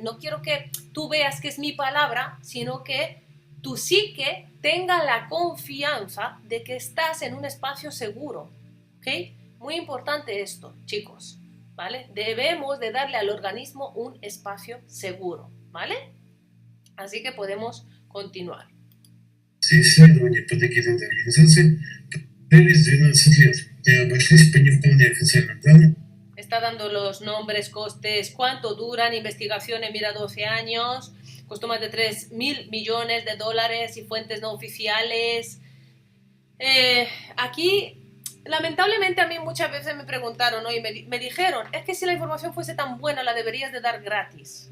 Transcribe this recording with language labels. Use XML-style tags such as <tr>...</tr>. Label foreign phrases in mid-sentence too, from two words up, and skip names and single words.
<es>No quiero que tú veas que es mi palabra, sino que tu psique tenga la confianza de que estás en un espacio seguro, ¿ok? Muy importante esto, chicos, ¿vale? Debemos de darle al organismo un espacio seguro, ¿vale? Así que podemos continuar.</es> <ru>Исследования под эгидой этой организации длились 12 лет и обошлись по не вполне официальным данным.</ru> <es>Está dando los nombres, costes, cuánto duran, investigaciones, mira, 12 años, costó más de 3.000 millones de dólares y fuentes no oficiales. Aquí, lamentablemente, a mí muchas veces me preguntaron, ¿no? Y me dijeron, es que si la información fuese tan buena, la deberías de dar gratis.</es>